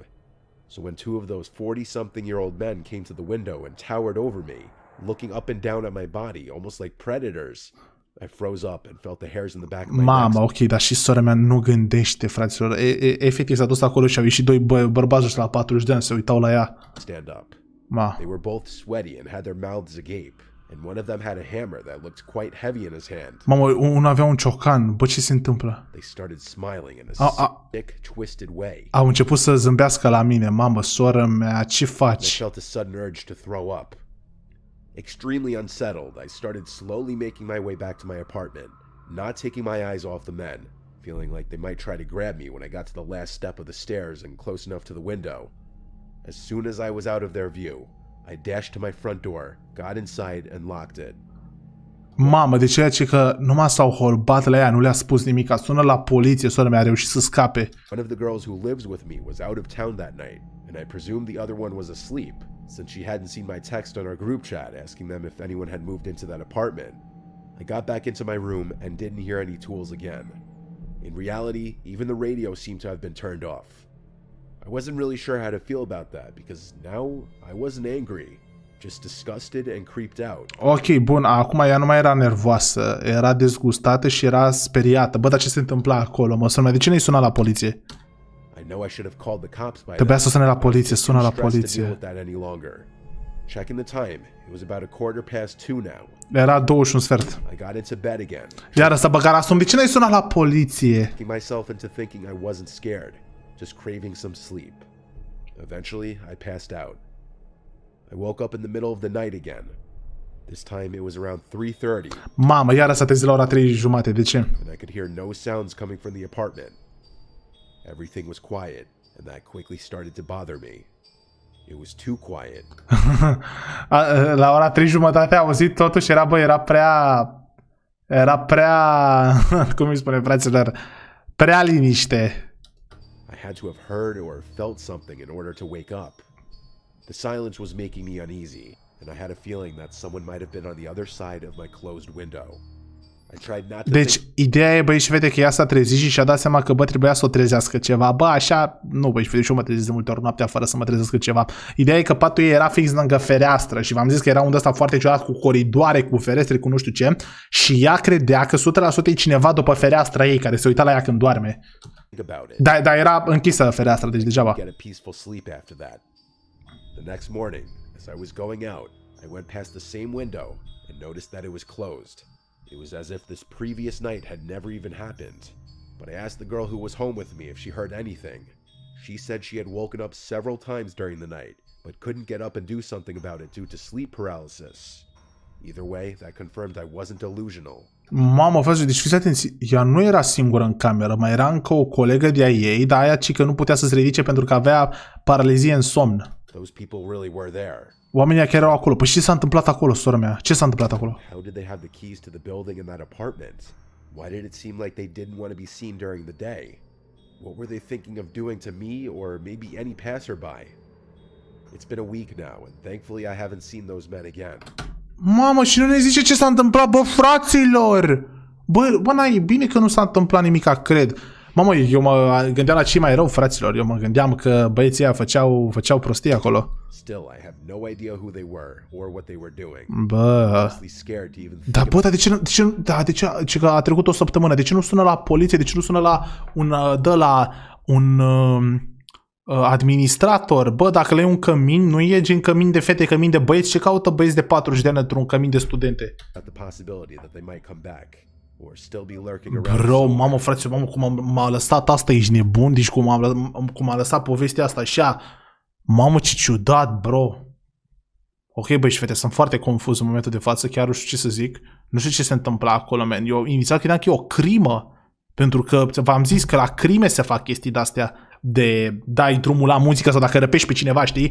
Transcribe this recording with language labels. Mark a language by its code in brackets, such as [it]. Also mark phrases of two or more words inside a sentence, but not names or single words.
[en] So when 2 of those 40-something-year-old men came to the window and towered over me, looking up and down at my body, almost like predators, I froze up and felt the hairs in the back of my [ro] Mama, [en] neck [ro] ok, dar și sora mea nu gândește, fraților. Efectiv s-a dus acolo și au ieșit doi bărbați ăștia la 40 de ani, se uitau la ea. [en] stand up. [ro] Ma. [en] They were both sweaty and had their mouths agape, and one of them had a hammer that looked quite heavy in his hand. [ro] Mamă, unul avea un ciocan. Bă, ce se întâmplă? [en] They started smiling in a sick, twisted way. [ro] Au început să zâmbească la mine. Mamă, soră mea, ce [en] I [ro] faci? [en] felt a sudden urge to throw up. Extremely unsettled, I started slowly making my way back to my apartment, not taking my eyes off the men, feeling like they might try to grab me when I got to the last step of the stairs and close enough to the window. As soon as I was out of their view, I dashed to my front door, got inside, and locked it. [ro] Mamă, de ceea ce că numai s-au holbat la ea, nu le-a spus nimic. Sună la poliție, sora mea a reușit să scape. [en] One of the girls who lives with me was out of town that night, and I presumed the other one was asleep, since she hadn't seen my text on our group chat asking them if anyone had moved into that apartment. I got back into my room and didn't hear any tools again. In reality, even the radio seemed to have been turned off. I wasn't really sure how to feel about that, because now I wasn't angry, just disgusted and creeped out. [ro] Ok, bun, acum ea nu mai era nervoasă, era dezgustată și era speriată. Bă, dar ce se întâmpla acolo? Mă sună, de ce nu-i suna la poliție? [en] I know I should have called the cops by [ro] Trebuia [en] then, [ro] să sune la poliție, [en] but I [ro] sună [en] was [ro] la [en] too stressed to deal [ro] poliție. [en] with that any longer. Checking the time, it was about 2:15 now. [ro] Era 21 sfert. [en] I got into bed again, [ro] Iar ăsta băga la somn, de ce n-ai sunat la poliție? [en] tricking myself into thinking I wasn't scared, just craving some sleep. Eventually, I passed out. I woke up in the middle of the night again. This time it was around 3:30, [ro] Mamă, iar s-a trezit la ora 3:30, de ce? [en] and I could hear no sounds coming from the apartment. Everything was quiet, and that quickly started to bother me. It was too quiet. [ro] La ora 3:30 a auzit totuși, era prea, cum îi spune fraților, prea liniște. [en] I had to have heard or felt something in order to wake up. The silence was making me uneasy, and I had a feeling that someone might have been on the other side of my closed window. I tried not to [ro] Deci, think. ideea e, băi și fete, că ea s-a trezit și și-a dat seama că, bă, trebuia să o trezească ceva. Bă, așa, nu, băi și fete, și eu mă trezesc de multe ori noaptea fără să mă trezească ceva. Ideea e că patul ei era fix lângă fereastră și v-am zis că era unde ăsta foarte ciudat, cu coridoare, cu ferestre, cu nu știu ce, și ea credea că 100% e cineva după fereastra ei, care se uita la ea când doarme. [en] About it. [ro] Dar era închisă fereastra, deci degeaba. [en] Get a peaceful sleep after that. The next morning, as I was going out, I went past the same window and noticed that it was closed. It was as if this previous night had never even happened. But I asked the girl who was home with me if she heard anything. She said she had woken up several times during the night, but couldn't get up and do something about it due to sleep paralysis. Either way, that confirmed I wasn't delusional. [ro] Mamă, frate, deci fiți atenți, ea nu era singură în cameră, mai era încă o colegă de-a ei, dar aia ci că nu putea să se ridice pentru că avea paralizie în somn. [en] Those people really were there. [ro] Oamenii care erau acolo. Păi ce s-a întâmplat acolo, sora mea? Ce s-a întâmplat acolo? [en] How did they have the keys to the building and that apartment? Why did it seem like they didn't want to be seen during the day? What were they thinking of doing to me or maybe any passerby? It's been a week now, and thankfully I haven't seen those men again. [ro] Mamă, și nu ne zice ce s-a întâmplat, bă, fraților! Bă, n-ai, bine că nu s-a întâmplat nimica, cred. Mamă, eu mă gândeam la ce mai rău, fraților. Eu mă gândeam că băieții ăia făceau prostii acolo. [en] Still, I have no idea who they were or what they were doing. [ro] Bă... [en] Honestly scared to even think [ro] Da, bă, dar de ce că a trecut o săptămână? De ce nu sună la poliție? De ce nu sună la un administrator? Bă, dacă le e un cămin, nu e gen cămin de fete, cămin de băieți. Ce caută băieți de 40 de ani într-un cămin de studente? [en] about the possibility that they might come back or still be lurking around. [ro] Bro, mamă, frate, mamă, cum m-a lăsat asta, ești nebun? Deci cum a lăsat povestea asta așa. Mamă, ce ciudat, bro. Ok, băi și fete, sunt foarte confuz în momentul de față, chiar nu știu ce să zic. Nu știu ce se întâmplă acolo, man. Eu inițial credeam că e o crimă, pentru că v-am zis că la crime se fac chestii de-astea, de dai drumul la muzică sau dacă răpești pe cineva, știi?